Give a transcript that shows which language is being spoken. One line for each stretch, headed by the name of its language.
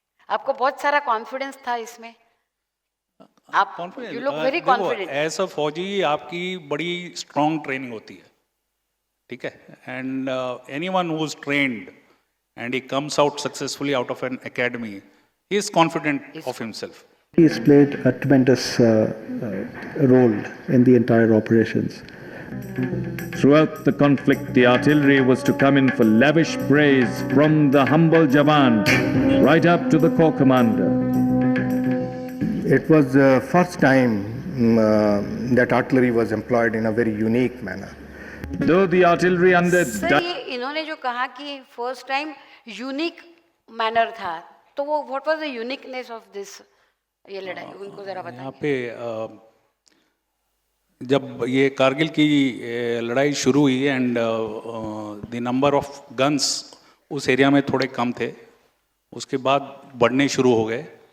Hindi: आपको बहुत सारा कॉन्फिडेंस था इसमें, आप
English: You look very confident.
Hindi: ऐसा फौजी आपकी बड़ी स्ट्रॉन्ग ट्रेनिंग होती है, ठीक है?
English: And anyone who is trained and he comes out successfully out of an academy, he is confident of himself. He's played a tremendous role in the entire operations. Throughout the conflict, the artillery was to come in for lavish praise from the humble Jawan right up to the corps commander. It was the first time that artillery was employed in a very unique manner. Though the artillery under
Hindi: sir ये इन्होंने जो कहा कि first time unique manner था, तो वो
English: what was the uniqueness of this,
Hindi: ये लड़ाई उनको जरा बताइए। यहाँ पे जब ये कारगिल की लड़ाई शुरू हुई
English: and the number of guns
Hindi: उस एरिया में थोड़े कम थे, उसके बाद बढ़ने शुरू हो गए।